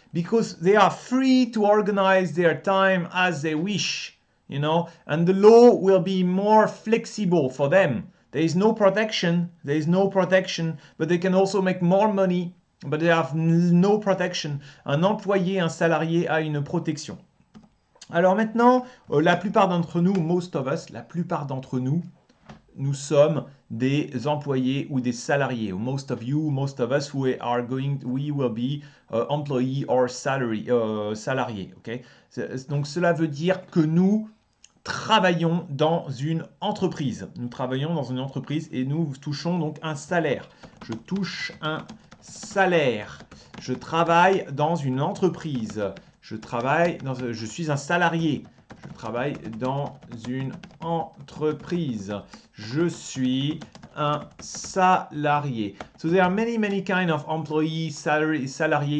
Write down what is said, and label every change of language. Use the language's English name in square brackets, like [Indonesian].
[English] Because they are free to organize their time as they wish, you know, and the law will be more flexible for them. There is no protection, but they can also make more money, but they have no protection. [French] Un employé, un salarié a une protection. Alors maintenant, la plupart d'entre nous, [English] most of us, [French] la plupart d'entre nous, nous sommes des employés ou des salariés. [English] Most of you, most of us, we will be employee or salariés. Okay? [French] Donc cela veut dire que nous travaillons dans une entreprise. Nous travaillons dans une entreprise et nous touchons donc un salaire. Je touche un salaire. Je travaille dans une entreprise. Je suis un salarié. Je travaille dans une entreprise. Je suis un salarié. [English] So there are many kind of employees, salariés.